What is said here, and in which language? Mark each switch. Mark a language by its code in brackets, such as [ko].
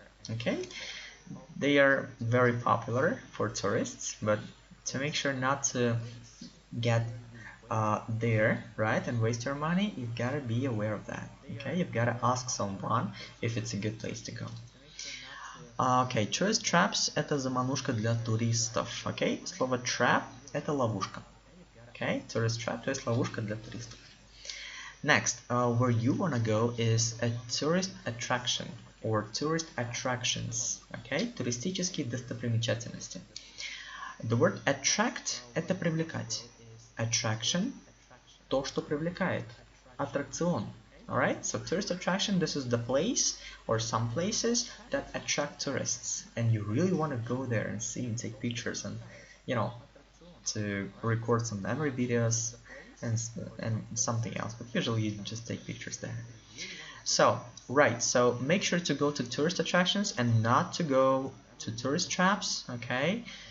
[en] Okay, they are very popular for tourists, but to make sure not to get there, right, and waste your money, you've got to be aware of that. Okay, you've got to ask someone if it's a good place to go. [ru] Okay, tourist traps – это заманушка для туристов. Okay, слово trap – это ловушка. Okay, tourist trap – то есть ловушка для туристов. [en] Next, where you want to go is a tourist attraction or tourist attractions. [ru] Okay, туристические достопримечательности. [en] The word attract – [ru] это привлекать. Attraction – то, что привлекает. Аттракцион. [en] Alright, so tourist attraction, this is the place or some places that attract tourists. And you really want to go there and see and take pictures and, you know, to record some memory videos and something else. But usually you just take pictures there. So, right, so make sure to go to tourist attractions and not to go to tourist traps, okay?